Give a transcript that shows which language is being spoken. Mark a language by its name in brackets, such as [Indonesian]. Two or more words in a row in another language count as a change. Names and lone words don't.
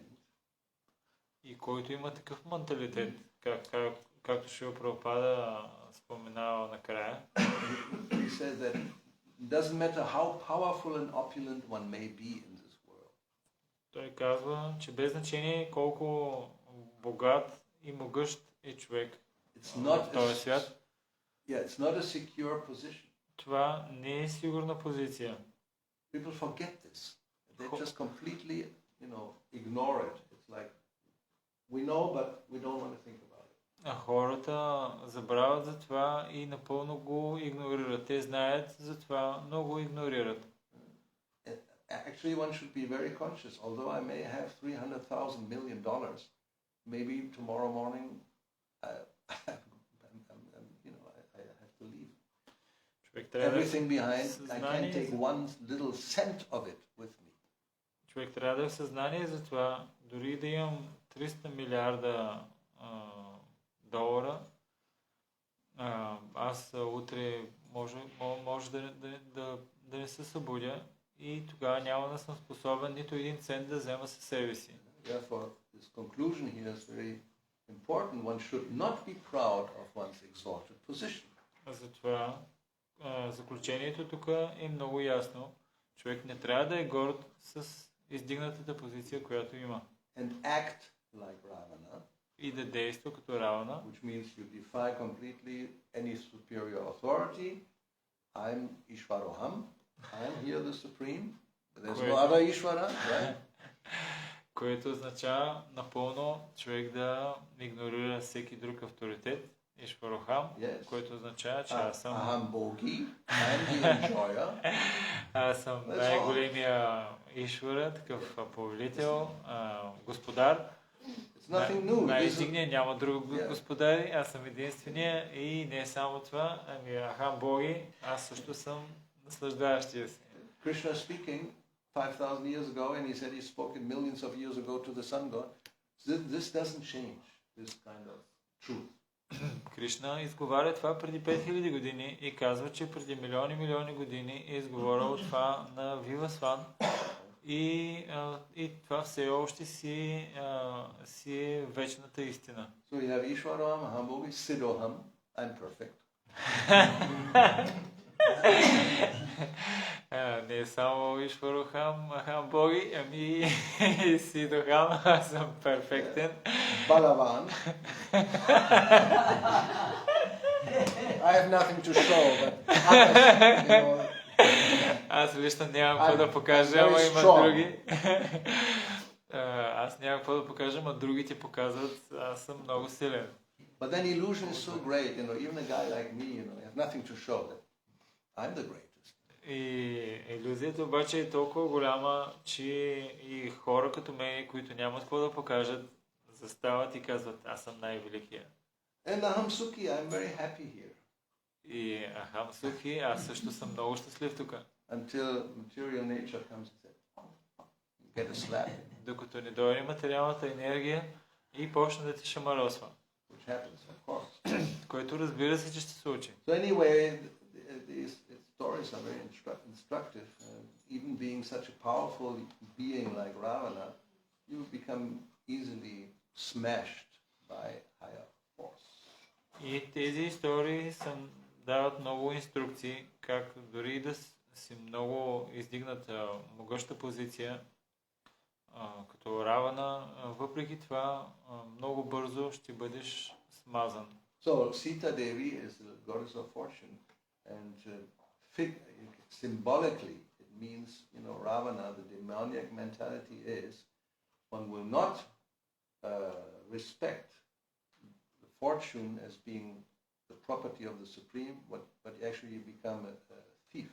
[Bulgarian] И който има такъв менталитет, както Шрила Прабхупада споменава накрая, [English] he says that it doesn't matter how powerful and opulent one may be in this world. [Bulgarian] той казва, че без значение колко богат и могъщ е човек в този свят, [English] it's not a secure position. [Bulgarian] това не е сигурна позиция. [English] People forget this. They just completely, ignore it. It's like we know, but we don't want to think about it. [Bulgarian] А хората забравят за това и напълно го игнорират. Те знаят за това, но го игнорират. [English] Actually, one should be very conscious. Although I may have $300,000 million, maybe tomorrow morning, I have to leave. Everything behind. I can't take one little cent of it with me. [Bulgarian] Човек трябва да е в съзнание за това, дори да имам 300 милиарда долара, аз утре може да не се събудя и тогава няма да съм способен нито един цент да взема със себе си. [English] Therefore, this conclusion here is very important. One should not be proud of one's exalted position. [Bulgarian] Затова заключението тук е много ясно. Човек не трябва да е горд с издигнатата позиция, която има. [English] And act like Ravana. [Bulgarian] И да действа като Равана. [English] Which means you defy completely any superior authority. I'm Ishvaroham. I'm here the supreme. There's no other Ishvara, right? [Bulgarian] Което означава напълно човек да игнорира всеки друг авторитет. Ишварохам, което означава, че аз съм... [Sanskrit] अहं भोगी, [English] I'm the enjoyer. [Bulgarian] Аз съм най-големия Ишвара, такъв повелител, господар. Най-издигния, няма друг господари, аз съм единствения и не само това, ами [Sanskrit] अहं भोगी, [Bulgarian] аз също съм наслаждаващия се. [English] Krishna speaking 5,000 years ago, and he said he spoke it millions of years ago to the sun god. This doesn't change this kind of truth. [Bulgarian] Кришна изговаря това преди 5000 години и казва, че преди милиони години е изговорил това на Вива Сван и това все още си е вечната истина. [English] So you have [Sanskrit] ईश्वरोऽहं अहं भोगी सिद्धोऽहं, [English] I'm perfect. [Bulgarian] Не само [Sanskrit] ईश्वरोऽहं अहं भोगी, [Bulgarian] ами Сидохам, аз съм перфектен. [English] Balavan. I have nothing to show, but [Bulgarian] аз лично нямам какво да покажа, ама има други. Аз нямам какво да покажа, ама другите показват, аз съм много силен. [English] But then illusion is so great, even a guy like me, has nothing to show that I'm the greatest. [Bulgarian] И илюзията обаче е толкова голяма, че и хора като мен, които нямат какво да покажат, застават и казват, аз съм най-великия. [English] And [Sanskrit] अहं सुखी, [English] I'm very happy here. [Bulgarian] И [Sanskrit] अहं सुखी, [Bulgarian] аз също съм много щастлив тук. [English] Until material nature comes and says, get a slap. [Bulgarian] Докато не дойде материалната енергия и почне да те шамаросва. [English] Which happens, of course. [Bulgarian] Което разбира се, че ще се случи. [English] So anyway, these stories are very instructive. Even being such a powerful being like Ravana, you become easily smashed by higher force. [Bulgarian] И тези истории дават много инструкции, как дори да си много издигната могъща позиция, като Равана, въпреки това много бързо ще бъдеш смазан. [English] So Sita Devi is the goddess of fortune, and symbolically it means, Ravana, the demoniac mentality is one will not respect the fortune as being the property of the supreme, but actually you become a thief.